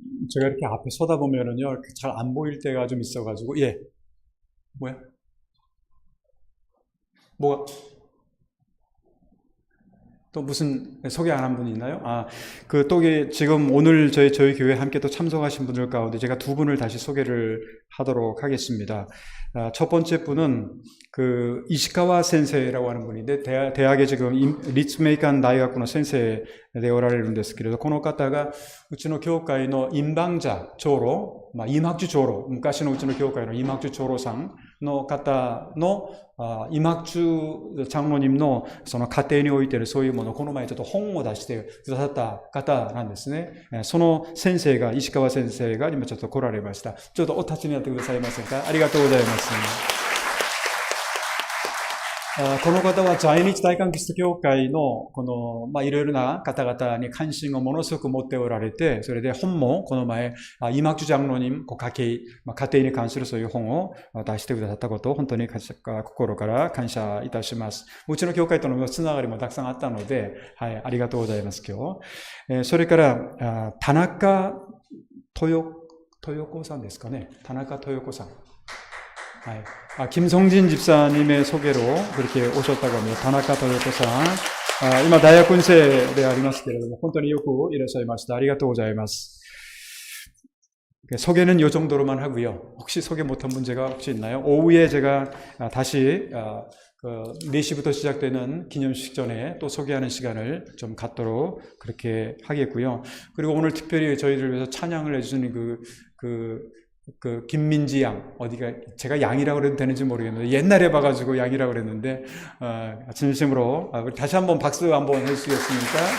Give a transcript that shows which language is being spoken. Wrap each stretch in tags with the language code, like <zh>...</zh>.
<ko>제가 이렇게 앞에 서다보면은요, 잘 안 보일 때가 좀 있어가지고, 뭐야? 뭐가? 또 무슨 소개 안 한 분이 있나요? 지금 오늘 저희 교회 함께 또 참석하신 분들 가운데 제가 두 분을 다시 소개를 하도록 하겠습니다. 첫 번째 분은 그 이시카와 센세이라고 하는 분인데, 대학에 지금 리츠메이칸 다이가쿠노 센세이</ko> <ja>でおられるんですけれど、この方がうちの教会の임방자長老、임학주長老、昔のうちの教会の임학주長老さんの方の임학주 장로님のその家庭においてのそういうものをこの前ちょっと本を出してくださった方なんですね。その先生が、石川先生が今ちょっと来られました。ちょっとお立ちになってくださいませんか。ありがとうございます。この方は在日大韓キリスト教会のこのいろいろな方々に関心をものすごく持っておられて、それで本もこの前임학주 장로님家庭に関するそういう本を出してくださったことを本当に心から感謝いたします。うちの教会とのつながりもたくさんあったので、ありがとうございます今日。それから田中豊子さんですかね。田中豊子さん。</ja> <ko>김성진 집사님의 소개로 그렇게 오셨다고 합니다.</ko> <ja>다나카 토요코さん、今大学院生でありますけれども、本当によくいらっしゃいました。ありがとうございます。</ja> <ko>소개는 이 정도로만 하고요. 혹시 소개 못한 문제가 혹시 있나요? 오후에 제가 다시 4시부터 시작되는 기념식 전에 또 소개하는 시간을 좀 갖도록 그렇게 하겠고요. 그리고 오늘 특별히 저희를 위해서 찬양을 해주시는 김민지 양, 어디가, 제가 양이라고 그래도 되는지 모르겠는데, 옛날에 봐가지고 양이라고 그랬는데, 진심으로, 우리 다시 한번 박수 한번 해주시겠습니까?</ko>